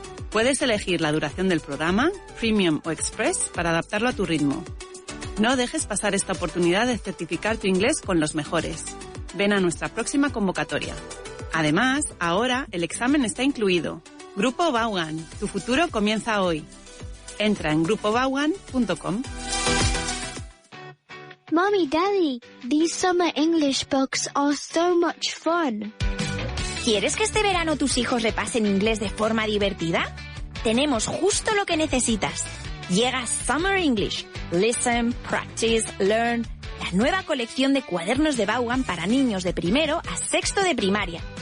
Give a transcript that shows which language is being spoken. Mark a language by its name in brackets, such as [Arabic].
[Spanish] Puedes elegir la duración del programa, Premium o Express, para adaptarlo a tu ritmo. No dejes pasar esta oportunidad de certificar tu inglés con los mejores. Ven a nuestra próxima convocatoria. Además, ahora el examen está incluido. Grupo Vaughan, tu futuro comienza hoy. Entra en grupovaugan.com. [English] Mommy, Daddy, these summer English books are so much fun. [Spanish] ¿Quieres que este verano tus hijos repasen inglés de forma divertida? Tenemos justo lo que necesitas. Llega Summer English. [English] Listen, practice, learn. [Spanish] La nueva colección de cuadernos de Vaughan para niños de primero a sexto de primaria.